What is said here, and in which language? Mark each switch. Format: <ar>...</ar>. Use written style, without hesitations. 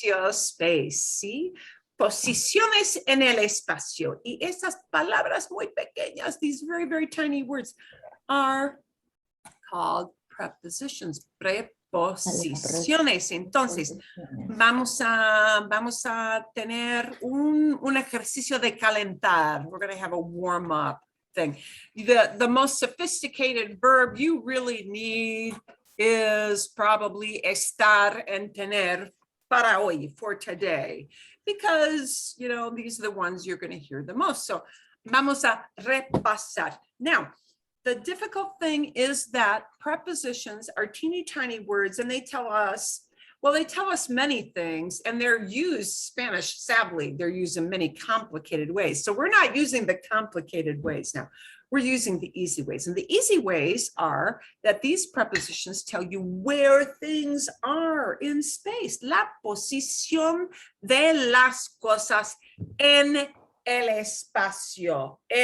<es>Space, ¿sí? Posiciones en el espacio. Y esas palabras muy pequeñas,</es> <en>these very, very tiny words, are called prepositions.</en> <es>Preposiciones. Entonces, vamos a tener un ejercicio de calentar.</es> <en>We're going to have a warm-up thing. The most sophisticated verb you really need is probably estar and tener</en> <es>para hoy,</es> <en>for today, because, you know, these are the ones you're going to hear the most. So,</en> <es>vamos a repasar.</es> <en>Now, the difficult thing is that prepositions are teeny tiny words and they tell us many things, and they're used, Spanish, sadly, they're used in many complicated ways. So we're not using the complicated ways now. We're using the easy ways. And the easy ways are that these prepositions tell you where things are in space.</en> <es>La posición de las cosas en el espacio.</es>